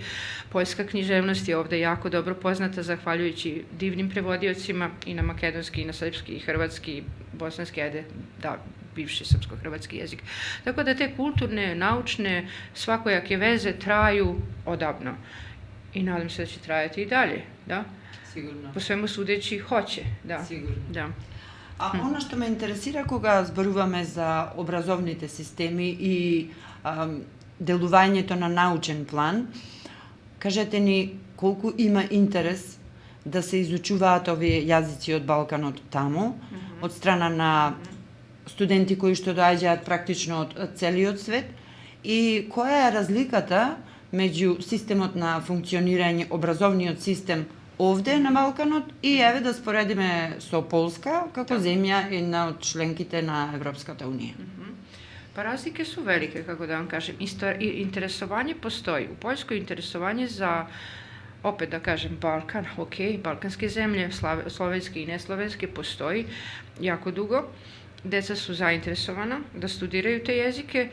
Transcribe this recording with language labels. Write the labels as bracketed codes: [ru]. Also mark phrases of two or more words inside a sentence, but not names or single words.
[sr] Poljska književnost je ovde jako dobro poznata, zahvaljujući divnim prevodiocima i na makedonski, i na srpski, i hrvatski, i bosanski, bivši srpsko-hrvatski jezik. Tako da te kulturne, naučne, svakojake veze traju odavno. I nadam se da će trajati i dalje, da? Sigurno. Po svemu sudeći hoće, da. Sigurno. [mk] Да. А она што ме интересира кога зборуваме за образовните системи и делувањето на научен план, кажете ни колку има интерес да се изучуваат овие јазици од Балканот таму, од страна на студенти кои што доаѓаат практично од целиот свет, и која е разликата меѓу системот на функционирање, образовниот систем овде на Балканот и еве да споредиме со Полска како земја една од членките на Европската унија. [sr] Pa razlike su velike, kako da vam kažem. Interesovanje postoji. U Poljskoj interesovanje za, opet da kažem, Balkan, ok, balkanske zemlje, slovenske i neslovenske, postoji jako dugo. Deca su zainteresovana da studiraju te jezike.